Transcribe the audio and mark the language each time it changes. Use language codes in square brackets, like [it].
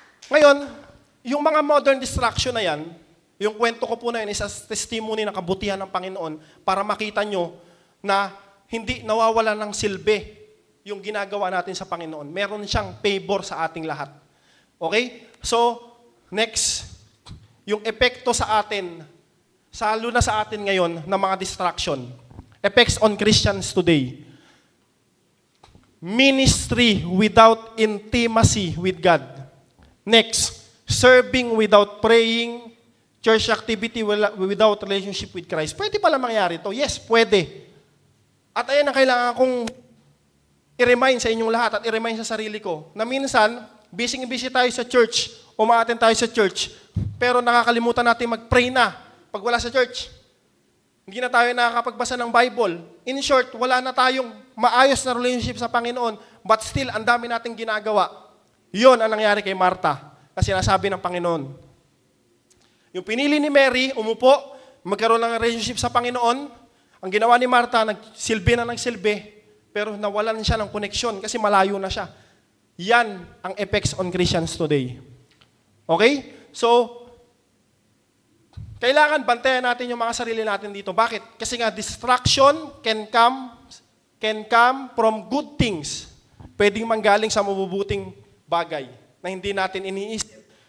[tl] Ngayon, yung mga modern distraction na yan, yung kwento ko po na yun, isa testimony ng kabutihan ng Panginoon para makita nyo na hindi nawawala ng silbi yung ginagawa natin sa Panginoon. Meron siyang favor sa ating lahat. Okay? So, next, yung epekto sa atin, lalo na sa atin ngayon, ng mga distraction. [en] Effects on Christians today. Ministry without intimacy with God. Next, serving without praying, church activity without relationship with Christ. [tl] Pwede pala mangyari ito? [en] Yes, [tl] pwede. At ayan ang kailangan kong i-remind sa inyong lahat at i-remind sa sarili ko na minsan, busy tayo sa church, umaaten tayo sa church, pero nakakalimutan natin mag-pray na pag wala sa church. Hindi na tayo nakakapagbasa ng Bible. [en] In short, [tl] wala na tayong maayos na relationship sa Panginoon, [en] but still, [tl] ang dami nating ginagawa. Yun ang nangyari kay Martha na sinasabi ng Panginoon. Yung pinili ni Mary, umupo, magkaroon ng relationship sa Panginoon. Ang ginawa ni Martha, nagsilbi, pero nawalan siya ng koneksyon kasi malayo na siya. Yan ang [en] effects on Christians today. [tl] Okay? So, kailangan bantayan natin yung mga sarili natin dito. Bakit? Kasi nga, [en] distraction can come from good things. [tl] Pwedeng manggaling sa mabubuting bagay na hindi natin iniisip.